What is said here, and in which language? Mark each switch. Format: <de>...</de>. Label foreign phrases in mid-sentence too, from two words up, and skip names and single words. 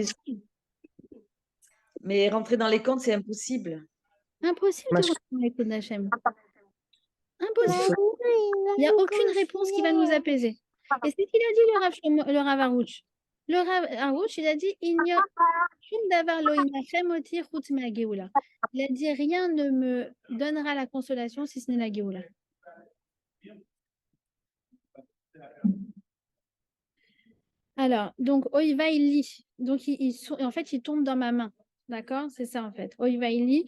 <fr>bien sûr. Mais rentrer dans les comptes, c'est impossible. impossible Moi, de je- rentrer dans les coups d'Hachem. Impossible. Il n'y a aucune réponse qui va nous apaiser. Et c'est ce qu'il a dit le Rav Arouch. Le Rav Arouch, il a dit il n'y a</fr> <he>שום דבר לא ינחם אותי חוץ מה גאולה.</he> <fr>Il a dit rien ne me donnera la consolation si ce n'est la geoula. Alors, donc, Oiva il lit. Donc, en fait, il tombe dans ma main. D'accord? C'est ça, en fait. Oiva il lit.</fr>